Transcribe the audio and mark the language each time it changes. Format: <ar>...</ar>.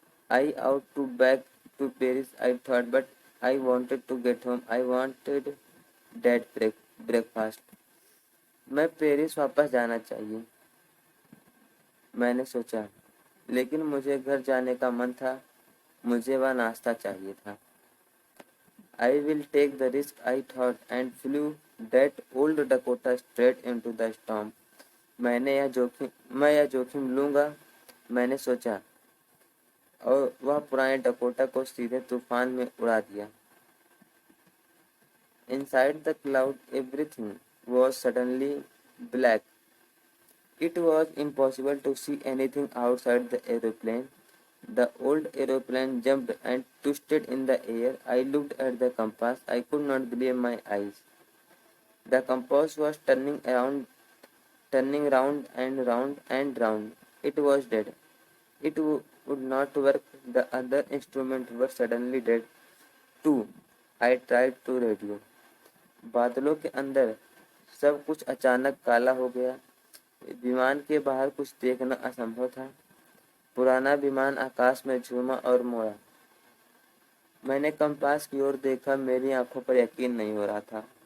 <en>I out to back to Paris, I thought, but I wanted to get home. I wanted dead breakfast.</en> <hi>मैं Paris वापस जाना चाहिए, मैंने सोचा, लेकिन मुझे घर जाने का मन था। मुझे वह नाश्ता चाहिए था।</hi> <en>I will take the risk, I thought, and flew that old Dakota straight into the storm।</en> <hi>मैं यह जोखिम लूंगा, मैंने सोचा, और वह पुराने डकोटा को सीधे तूफान में उड़ा दिया।</hi> <en>Inside the cloud, everything was suddenly black। It was impossible to see anything outside the aeroplane। The old aeroplane jumped and twisted in the air। I looked at the compass। I could not believe my eyes। The compass was turning round and round and round। It was dead। It would not work। The other instruments were suddenly dead too। I tried to radio।</en> <hi>बादलों के अंदर सब कुछ अचानक काला हो गया। विमान के बाहर कुछ देखना असंभव था। पुराना विमान आकाश में झूमा और मोड़ा। मैंने कंपास की ओर देखा। मेरी आंखों पर यकीन नहीं हो रहा था।</hi>